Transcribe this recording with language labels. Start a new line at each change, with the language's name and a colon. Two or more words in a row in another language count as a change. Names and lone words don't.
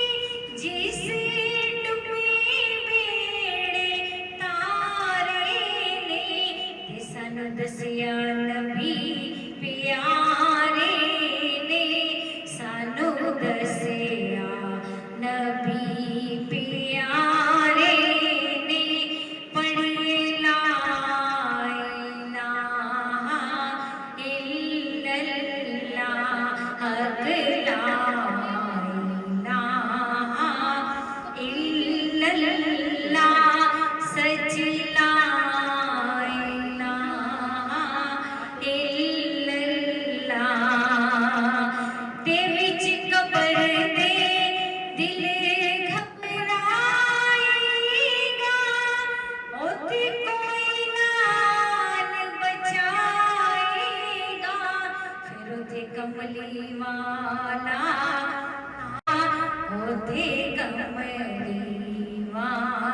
Punjabi: جسے ڈوبے بیڑے تارے نے تے سانوں دسیا نبی پیارے نے سانوں دسیا نبی پیارے نے پڑھیے لا
Arabic: إله إلا الله हक لا إله إلا الله सच لا إله إلا الله.
Punjabi: تے وچ قبر دے دل گھبرائے گا اوتھے کوئی نال بچائے گا پھر اوتھے کملی والا اوتھے کملی والا.